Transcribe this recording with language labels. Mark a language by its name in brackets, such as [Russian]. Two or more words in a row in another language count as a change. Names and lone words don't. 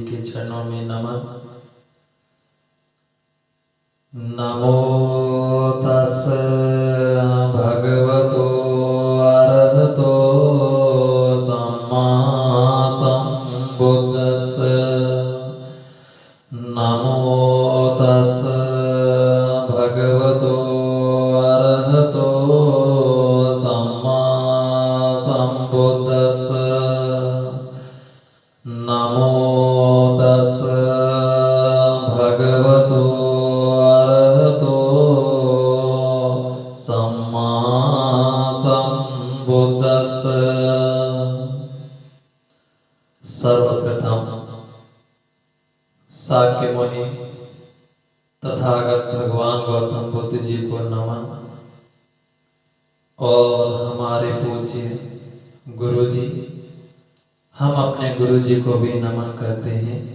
[Hindi] चरणों में नमन। [Pali] नमो तस् भगवतो अरहतो सम्मा सम्बुद्धस्स। नमो तस् भगवतो अरहतो सम्मा सम्बुद्धस्स। नमो तस् भगवतो अरहतो सम्मा सम्बुद्धस्स। [Hindi] सर्वप्रथम शाक्य मुनि तथागत भगवान गौतम बुद्ध जी को नमन और हमारे पूज्य गुरु जी, हम अपने गुरु जी को भी नमन करते हैं।